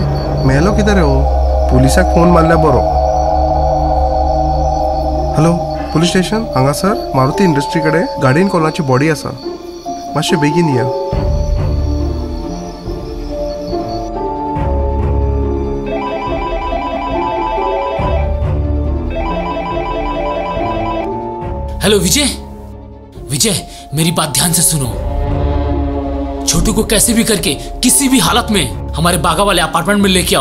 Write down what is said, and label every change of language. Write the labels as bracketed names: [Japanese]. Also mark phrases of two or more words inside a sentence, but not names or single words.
[Konkani] मेलो किधर हो? पुलिसाक फोन मारल्या बरो। [English] Hello police station, [Konkani] हांगासर मारुती इंडस्ट्री कडे गाडयेन कोणाची बॉडी आसा, मातशे बेगीन या। [Hindi] हेलो विजय, मेरी बात ध्यान से सुनो। छोटू को कैसे भी करके किसी भी हालत में हमारे बागा वाले अपार्टमेंट में लेके आओ।